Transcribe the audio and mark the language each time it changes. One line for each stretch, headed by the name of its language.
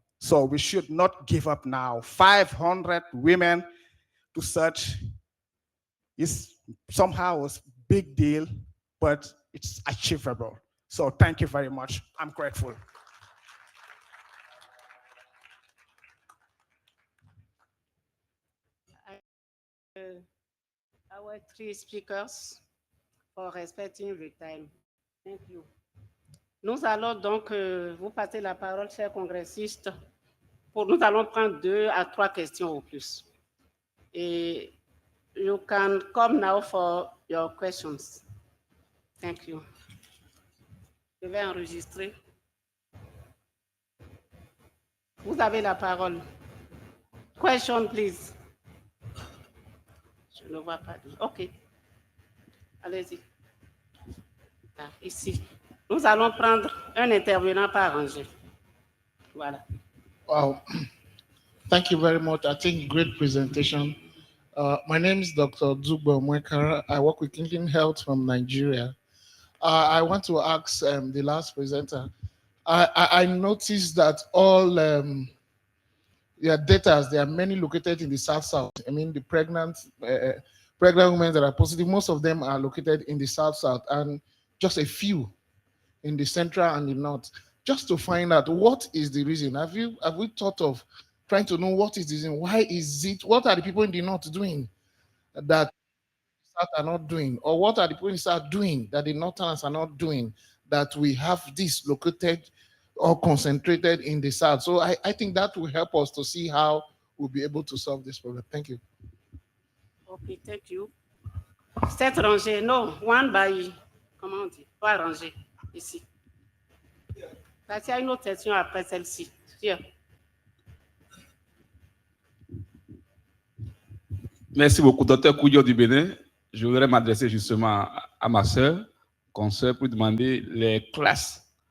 English: So we should not give up now. 500 women to search is somehow a big deal, but it's achievable. So thank you very much. I'm grateful. Our three speakers for respecting the time. Thank you.
French: Nous allons donc vous passer la parole, chers congressistes. Nous allons prendre 2 à 3 questions au plus.
English: Et you can come now for your questions. Thank you.
French: Je vais enregistrer. Vous avez la parole.
English: Question, please.
French: Je ne vois pas. OK. Allez-y. Ah, ici. Nous allons prendre un intervenant par rangée. Voilà.
English: Wow. Thank you very much. I think great presentation. My name is Dr. Zugbo Mwekara. I work with Clean Health from Nigeria. I want to ask the last presenter. I noticed that all their data, there are many located in the South. I mean, the pregnant women that are positive, most of them are located in the South, and just a few in the Central and the North. Just to find out what is the reason. Have we thought of trying to know what is the reason? Why is it? What are the people in the North doing that South are not doing? Or what are the people in the South doing that the Northerners are not doing, that we have this located or concentrated in the South? So I think that will help us to see how we'll be able to solve this problem. Thank you. Okay, thank you.
French: Cette rangée,
English: no, one by,
French: comment on dit, pas rangée, ici. Parce qu'il y a une autre session après celle-ci.
English: Here.
French: Merci beaucoup, docteur Koudio du Bénin. Je voudrais m'adresser justement à ma soeur, consoeur, pour demander les classes.